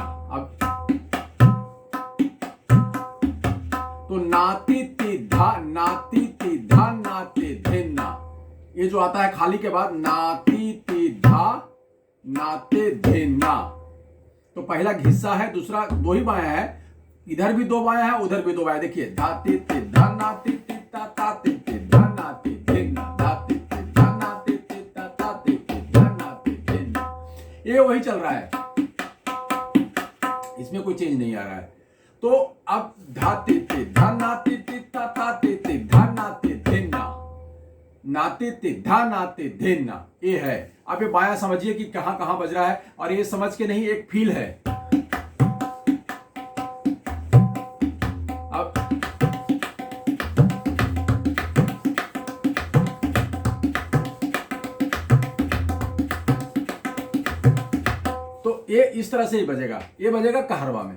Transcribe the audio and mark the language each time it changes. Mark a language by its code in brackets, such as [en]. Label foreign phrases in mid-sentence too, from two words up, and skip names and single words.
[hi] अब तो नाती तिद्धा नाती तिद्धा नाती धिन्ना, ये जो आता है खाली के बाद नाती तिद्धा नाते धिन्ना। तो पहला हिस्सा है, दूसरा दो ही बायां है, इधर भी दो बायां है, उधर भी दो बायां। देखिए धाती तिद्धा नाती तित्ता ताती तिद्धा नाती धिन्ना, धाती तिद्धा नाती तित्ता ताती तिद्धा नाती धिन्ना, ये वही चल रहा है, इसमें कोई चेंज नहीं आ रहा है। तो अब धाती तिद्धा नाती तित्ता ताती तिद्धा नाती धिन्ना, नाती तिद्धा नाती धिन्ना, ये है। आप ये बायां समझिए कि कहां कहां बज रहा है, और ये समझ के नहीं, एक फील है। अब तो ये इस तरह से ही बजेगा, ये बजेगा कहारवा में।